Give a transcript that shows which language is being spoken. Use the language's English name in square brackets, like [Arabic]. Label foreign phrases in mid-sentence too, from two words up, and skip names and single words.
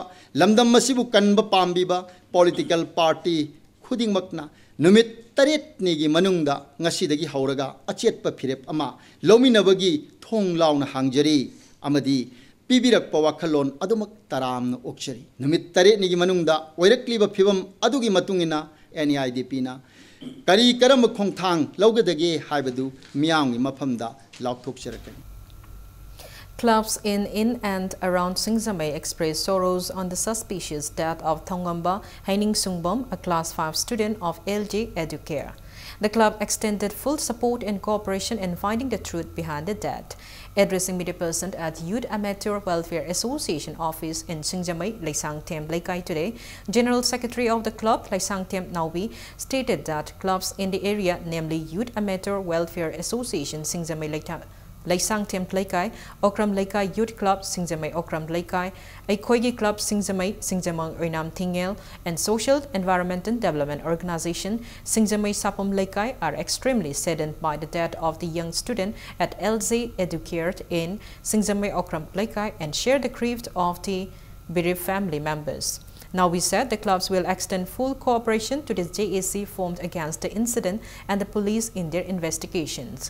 [Manipuri] lamdam masibu kanba pambiba [English] political party [Manipuri] khudingmakna numit taret nigi manungda ngasidagi hauraga achetpa phirep ama lominabagi thong launa hangjari amadi pibirak pawakhalon adumak taramna okchari numit taret nigi manungda oirakliba phibam adugi matungina NEIDP na kari karam khongthang laugadage haibadu miyamgi mafamda laukthokcharakani. [English] Clubs in and around Singzame expressed sorrows on the suspicious death of Thongamba Haining Sungbom, a Class 5 student of LG Educare. The club extended full support and cooperation in finding the truth behind the death. Addressing media person at Youth Amateur Welfare Association office in Singjamai, Laisang Them Laikai today, General Secretary of the club, Laisang Them Naubi, stated that clubs in the area, namely Youth Amateur Welfare Association Singjamai Laisang Them Laikai, Okram Laikai Youth Club Singjamai Okram Laikai, Aikoigi Club Singjamai Singjamang Oinam Tingel, and Social Environmental Development Organization Singjamai Sapom Laikai are extremely saddened by the death of the young student at LZ Educare in Singjamai Okram Laikai and share the grief of the bereaved family members. Now we said the clubs will extend full cooperation to the JAC formed against the incident and the police in their investigations.